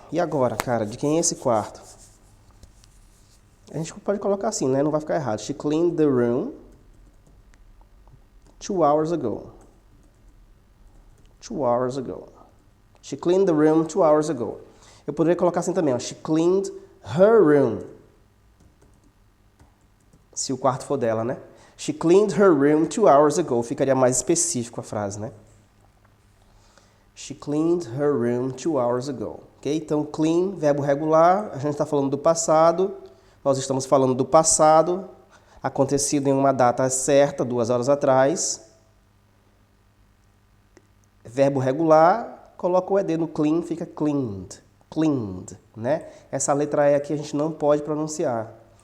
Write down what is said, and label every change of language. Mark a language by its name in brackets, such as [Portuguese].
[Portuguese] E agora, cara, de quem é esse quarto? A gente pode colocar assim, né? Não vai ficar errado. [English] She cleaned the room 2 hours ago. 2 hours ago. She cleaned the room 2 hours ago. [Portuguese] Eu poderia colocar assim também, ó. [English] She cleaned her room. [Portuguese] Se o quarto for dela, né? [English] She cleaned her room 2 hours ago. [Portuguese] Ficaria mais específico a frase, né? [English] She cleaned her room 2 hours ago. [Portuguese] Ok? Então, clean, verbo regular. A gente está falando do passado. Nós estamos falando do passado, acontecido em uma data certa, 2 horas atrás. Verbo regular, coloca o ED no clean, fica cleaned. Cleaned, né? Essa letra E aqui a gente não pode pronunciar.